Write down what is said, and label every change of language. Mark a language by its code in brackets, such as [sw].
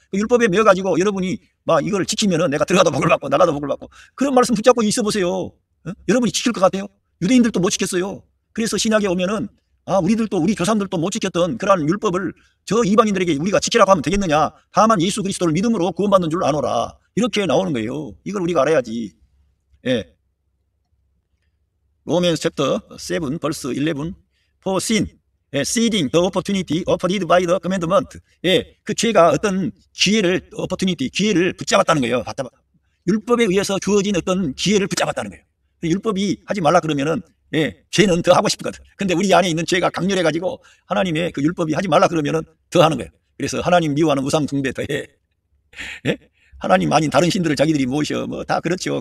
[ko] 그 율법에 매여가지고 여러분이 막 이걸 지키면은 내가 들어가도 복을 받고 나가도 복을 받고 그런 말씀 붙잡고 있어 보세요. 여러분이 지킬 것 같아요? 유대인들도 못 지켰어요. 그래서 신약에 오면은 우리 조상들도 못 지켰던 그러한 율법을 저 이방인들에게 우리가 지키라고 하면 되겠느냐? 다만 예수 그리스도를 믿음으로 구원받는 줄 아노라. 이렇게 나오는 거예요. 이걸 우리가 알아야지. 예. 로맨스 챕터 7 벌스 11 [en] For sin, seizing the opportunity offered by the commandment. [ko] 그 죄가 어떤 기회를 붙잡았다는 거예요. 율법에 의해서 주어진 어떤 기회를 붙잡았다는 거예요. 율법이 하지 말라 그러면은 죄는 더 하고 싶거든. 근데 우리 안에 있는 죄가 강렬해가지고 하나님의 그 율법이 하지 말라 그러면은 더 하는 거예요. 그래서 하나님 미워하는 우상 숭배 더해. 하나님 아닌 다른 신들을 자기들이 모셔. 뭐 다 그렇죠.